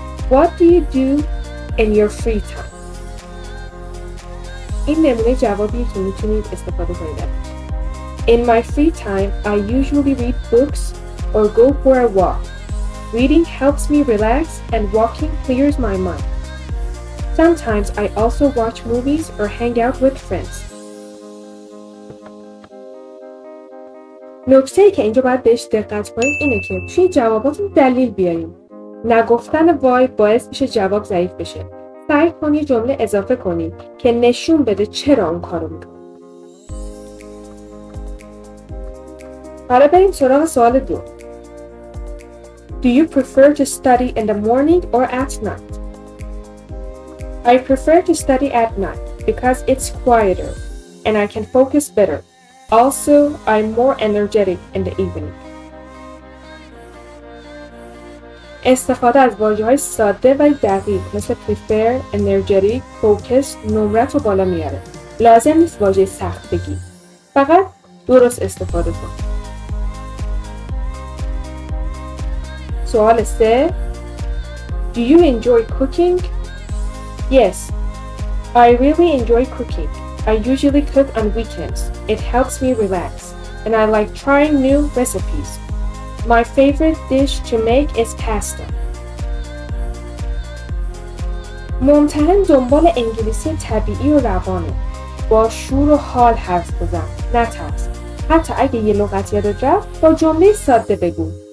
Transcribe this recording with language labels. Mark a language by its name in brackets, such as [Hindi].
[English] What do you do in your free time? [Persian] این نمونه جوابیه که میتونید استفاده کنید. [English] In my free time, I usually read books or go for a walk. Reading helps me relax and walking clears my mind. Sometimes I also watch movies or hang out with friends. [Persian] نکته‌ای که اینجا باید بهش دقت کنید اینه که توی جواباتون دلیل بیاریم. نگفتن وای باعث میشه جواب ضعیف بشه. سعی کنید جمله اضافه کنید که نشون بده چرا اون کارو میکنید. حالا بریم سراغ سوال 2. [English] Do you prefer to study in the morning or at night? I prefer to study at night because it's quieter and I can focus better. Also, I'm more energetic in the evening. [Persian] استفاده از واژه‌های ساده و دقیق مثل prefer، energetic، focus نمرت رو بالا میاره. لازم نیست واژه سخت بگی. فقط درست استفاده کن. سوال 3. [English] Do you enjoy cooking? Yes, I really enjoy cooking. I usually cook on weekends. It helps me relax, and I like trying new recipes. My favorite dish to make is pasta. [Persian] ممتحن دنبال انگلیسی طبیعی و روانه. با شور و حال حرف بزن، نترس. حتی اگه یه لغت یادت رفت با جمله ساده بگو.